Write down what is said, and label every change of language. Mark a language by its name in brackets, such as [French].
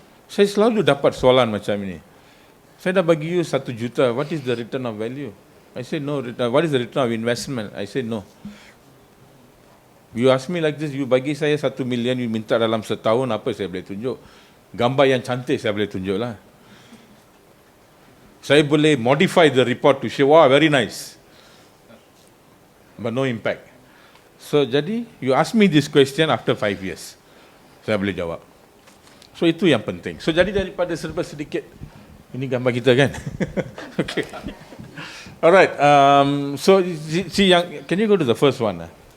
[Malay] Saya selalu dapat soalan macam ini. Saya dah bagi you 1 juta. [English] What is the return of value? I say no. What is the return of investment? I say no. You ask me like this, you [Malay] bagi saya [English] 1 million, you [Malay] minta dalam setahun, apa saya boleh tunjuk? Gambar yang cantik saya boleh tunjuk lah. Saya boleh [English] modify the report to show, wow, very nice. But no impact. So, jadi, you ask me this question after 5 years. [Malay] saya boleh jawab. So itu yang penting. So jadi daripada serba sedikit, ini gambar kita kan? [English] Okay. Alright. So see yang, can you go to the first one?